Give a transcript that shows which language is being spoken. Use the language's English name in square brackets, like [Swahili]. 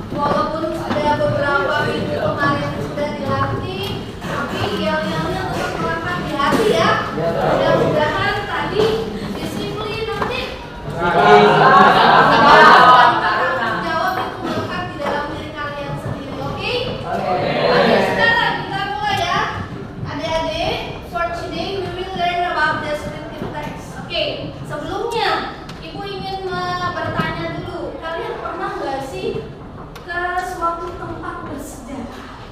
[Indonesian] Walaupun sudah beberapa minggu kemarin sudah dilatih, tapi yel-yelnya tetap melekat di hati ya. Mudah-mudahan tadi disiplin nanti. Jawab itu melekat di dalam diri kalian sendiri, oke? Oke, sekarang kita mulai ya. [English] Adik-adik, for today we will learn about descriptive text. [Indonesian] Oke, sebelumnya Ibu ingin bertanya dulu, kalian pernah nggak sih ke suatu tempat bersejarah?